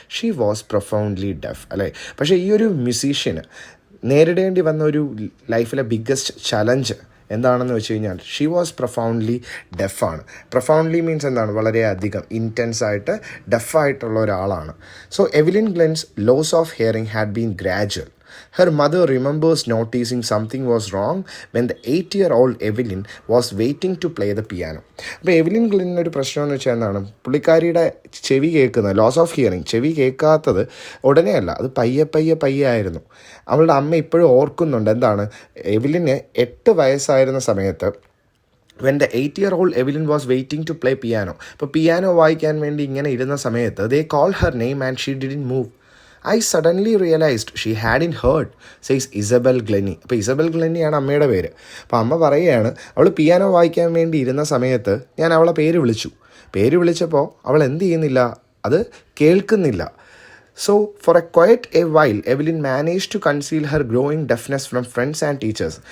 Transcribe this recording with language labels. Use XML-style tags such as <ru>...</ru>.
<en>she was profoundly deaf</en> <ml>അല്ലേ. പക്ഷേ ഈ ഒരു മ്യൂസീഷ്യന് നേരിടേണ്ടി വന്ന ഒരു ലൈഫിലെ ബിഗ്ഗസ്റ്റ് ചലഞ്ച് എന്താണെന്ന് വെച്ച് കഴിഞ്ഞാൽ, she was profoundly ഡെഫാണ്. Profoundly means എന്താണ്, വളരെയധികം ഇൻറ്റൻസ് ആയിട്ട് ഡെഫായിട്ടുള്ള ഒരാളാണ്.</ml> <en>So Evelyn Glennie's loss of hearing had been gradual. Her mother remembers noticing something was wrong when the 8-year-old Evelyn was waiting to play the piano.</en> <ml>അപ്പോൾ Evelyn ഗ്ലെന്നിന് ഒരു പ്രശ്നം എന്ന് വെച്ചാൽ എന്താണ്, പുള്ളിക്കാരിയുടെ ചെവി കേൾക്കുന്നത്, ലോസ് ഓഫ് ഹിയറിംഗ്, ചെവി കേൾക്കാത്തത് ഉടനെയല്ല, അത് പയ്യെ ആയിരുന്നു. അവളുടെ അമ്മ ഇപ്പോഴും ഓർക്കുന്നുണ്ട് എന്താണ്, എവിലിന് 8 വയസ്സായിരുന്ന സമയത്ത്</ml> <en>when the 8-year-old Evelyn was waiting to play piano.</en> <ml>അപ്പോൾ പിയാനോ വായിക്കാൻ വേണ്ടി ഇങ്ങനെ ഇരുന്ന സമയത്ത്</ml> <en>they called her name and she didn't move. I suddenly realized she hadn't heard, says Isabel Glennie.</en> <ml>അപ്പോൾ ഇസബൽ ഗ്ലെന്നിയാണ് അമ്മയുടെ പേര്. അപ്പോൾ അമ്മ പറയുകയാണ്, അവൾ പിയാനോ വായിക്കാൻ വേണ്ടി ഇരുന്ന സമയത്ത് ഞാൻ അവളെ പേര് വിളിച്ചപ്പോൾ അവൾ എന്ത് ചെയ്യുന്നില്ല, അത് കേൾക്കുന്നില്ല.</ml> <en>So for a quite a while Evelyn manage to conceal her growing deafness from friends and teachers.</en>